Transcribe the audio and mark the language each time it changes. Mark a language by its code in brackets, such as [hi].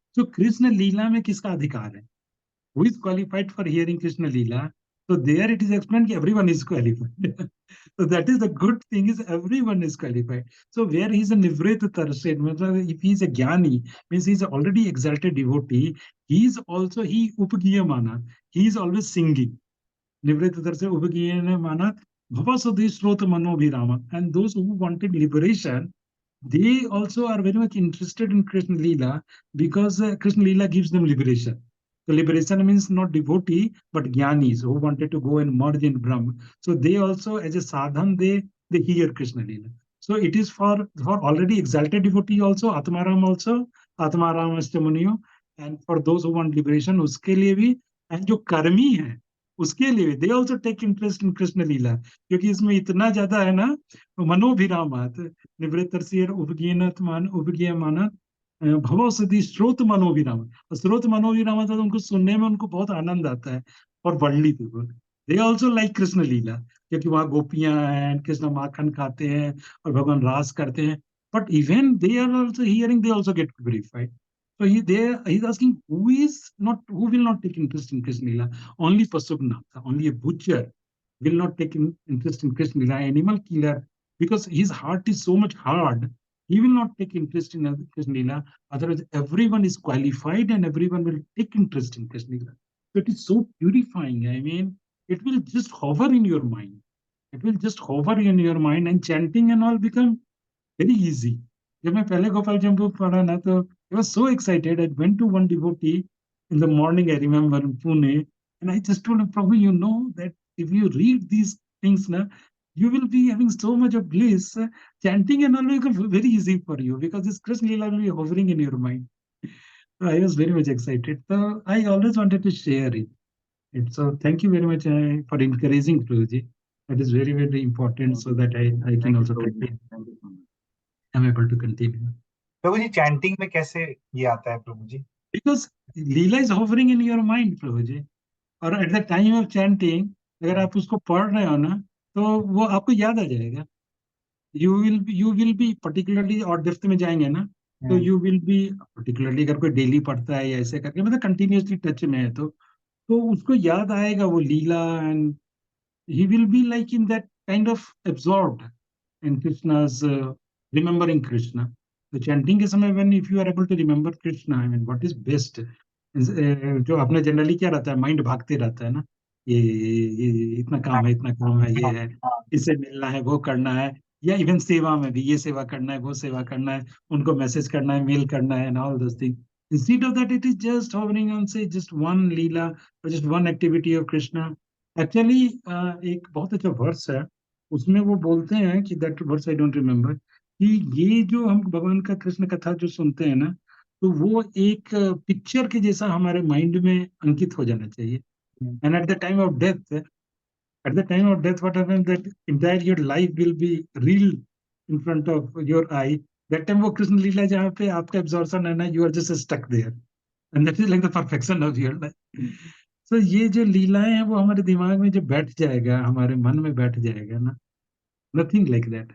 [hi] So Krishna Leela में किसका अधिकार है? [en] Who is qualified for hearing Krishna Leela? So there it is explained that everyone is qualified. So that is the good thing, is everyone is qualified. So where he is a Nivrit Tarshed, if he is a Jnani, means he is already exalted devotee, he is also, he Upagiyamana, he is always singing. [sa] Nivrit Tarshed Upagiyamana, Bhavasadi Srota Manobhirama. [en] And those who wanted liberation, they also are very much interested in Krishna Leela, because Krishna Leela gives them liberation. So liberation means not devotee, but jnanis who wanted to go and merge in Brahma. So they also, as a sadhan, they hear Krishna Leela. So it is for already exalted devotee also, Atmaram also, Atmaram Ashtamuniyo, and for those who want liberation, [hi] uske liye bhi, [en] and [hi] jo karmi hai, [en] उसके लिए they also take interest in Krishna Lila, [hi] क्योंकि इसमें इतना ज्यादा है ना, [sa] मनोभिरामात निवृत्त उपगीयमाना भवो सती श्रोत मनोविराम, [hi] श्रोत मनोविराम था, तो उनको सुनने में उनको बहुत आनंद आता है। और [en] worldly people they also like [hi] Krishna लीला, क्योंकि वहाँ गोपियां हैं, कृष्ण माखन खाते हैं और भगवान रास करते हैं। [en] But even they are also hearing, they also get verified. So he is asking who will not take interest in Krishna Lila? Only Pasupnatha, only a butcher will not take interest in Krishna Lila, animal killer, because his heart is so much hard. He will not take interest in Krishna Lila. Otherwise, everyone is qualified and everyone will take interest in Krishna Lila. So it is so purifying. I mean, it will just hover in your mind. It will just hover in your mind, and chanting and all become very easy. [hi] जब मैं पहले गोपाल चंपू पढ़ा ना, तो [en] I was so excited. I went to one devotee in the morning, I remember, in Pune, and I just told him, Prabhu, you know that if you read these things now, you will be having so much of bliss. Chanting and all will become very easy for you, because this Krishna Lila will be hovering in your mind. So I was very much excited. So I always wanted to share it. So thank you very much for encouraging, Prabhuji. That is very, very important, so that I can also continue. I'm able to continue. [hi] Prabhu ji chanting में कैसे ये आता है प्रभु जी? [en] Because Leela is hovering in your mind, Prabhuji. [hi] और [en] at the time of chanting, [hi] अगर आप उसको पढ़ रहे हो ना, तो वो आपको याद आ जाएगा. [en] You will be particularly, [hi] और डेप्थ में जाएंगे ना, तो [en] you will be particularly, [hi] अगर कोई डेली पढ़ता है या ऐसे करके, मतलब कंटिन्यूसली टच में है, तो उसको याद आएगा वो लीला, [en] and he will be like in that kind of absorbed in Krishna's remembering Krishna. The chanting [hi] के समय, [en] when if you are able to remember Krishna, I mean, what is best? [hi] जो अपने जनरली क्या रहता है, माइंड भागते रहता है ना, ये इतना काम है, इतना काम है, ये है, इससे मिलना है, वो करना है, या इवन सेवा में भी, ये सेवा करना है, वो सेवा करना है, उनको मैसेज करना है, मेल करना है, [en] and all those things. Instead of that, it is just hovering on, say, just one leela or just one activity of Krishna. [hi] Actually, एक बहुत अच्छा वर्स है, उसमें वो बोलते हैं कि [en] that verse I don't remember, [hi] कि ये जो हम भगवान का कृष्ण कथा जो सुनते हैं ना, तो वो एक पिक्चर के जैसा हमारे माइंड में अंकित हो जाना चाहिए. [en] And at the time of death, what happens, that entire your life will be real in front of your eye. That time [hi] वो कृष्ण लीला जहाँ पे आपका एब्जॉर्प्शन है ना, [en] you are just stuck there, and that is like the perfection of your life. [hi] So ये जो लीलाएं हैं, वो हमारे दिमाग में जो बैठ जाएगा, हमारे मन में बैठ जाएगा ना, [en] nothing like that.